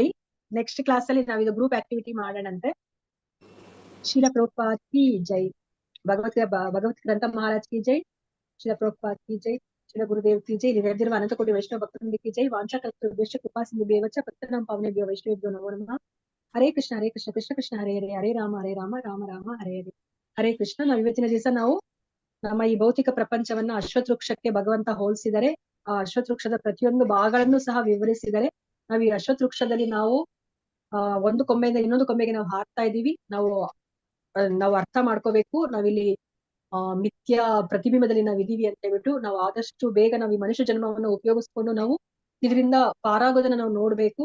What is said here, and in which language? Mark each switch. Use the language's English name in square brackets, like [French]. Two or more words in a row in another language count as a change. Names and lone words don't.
[English] next class [Kannada] ಅಲ್ಲಿ ನಾವು ಇದು [English] group activity [Kannada] ಮಾಡೋಣಂತೆ. [Hindi] श्रील प्रभुपाद की जय। भगवत ग्रंथ महाराज की जय. श्रील प्रभुपाद की जय। श्रील गुरुदेव की जय. [Kannada] ಇಲ್ಲಿ ನೆರೆದಿರುವ ಅನಂತ ಕೋಟಿ ವೈಷ್ಣವ ಭಕ್ತರಿಗೆ [Hindi] की जय. [Sanskrit] ವಾಂಛಾ ಕಲ್ಪತರುಭ್ಯಶ್ಚ ಕೃಪಾ ಸಿಂಧುಭ್ಯೇವ ಚ ಪತಿತಾನಾಂ ಪಾವನೇಭ್ಯೋ ವೈಷ್ಣವೇಭ್ಯೋ ನಮೋ ನಮಃ. ಹರೇ ಕೃಷ್ಣ ಹರೇ ಕೃಷ್ಣ ಕೃಷ್ಣ ಕೃಷ್ಣ ಹರೇ ಹರೇ, ಹರೇ ರಾಮ ರಾಮ ರಾಮ ಹರೇ ಹರೇ. ಹರೇ ಕೃಷ್ಣ. [Kannada] ನಾವು ಇವತ್ತಿನ ದಿವಸ ನಾವು ನಮ್ಮ ಈ ಭೌತಿಕ ಪ್ರಪಂಚವನ್ನ ಅಶ್ವತ್ಥ ವೃಕ್ಷಕ್ಕೆ ಭಗವಂತ ಹೋಲಿಸಿದರೆ, ಆ ಅಶ್ವತ್ಥ ವೃಕ್ಷದ ಪ್ರತಿಯೊಂದು ಭಾಗಗಳನ್ನು ಸಹ ವಿವರಿಸಿದರೆ, ನಾವು ಈ ಅಶ್ವತ್ಥ ವೃಕ್ಷದಲ್ಲಿ ನಾವು ಒಂದು ಕೊಂಬೆಯಿಂದ ಇನ್ನೊಂದು ಕೊಂಬೆಗೆ ನಾವು ಹಾರ್ತಾ ಇದೀವಿ. ನಾವು ಅರ್ಥ ಮಾಡ್ಕೋಬೇಕು, ನಾವಿಲ್ಲಿ ಮಿಥ್ಯಾ ಪ್ರತಿಬಿಂಬದಲ್ಲಿ ನಾವು ಇದೀವಿ ಅಂತ ಹೇಳ್ಬಿಟ್ಟು ನಾವು ಆದಷ್ಟು ಬೇಗ ನಾವು ಈ ಮನುಷ್ಯ ಜನ್ಮವನ್ನು ಉಪಯೋಗಿಸ್ಕೊಂಡು ನಾವು ಇದರಿಂದ ಪಾರಾಗೋದನ್ನ ನಾವು ನೋಡ್ಬೇಕು.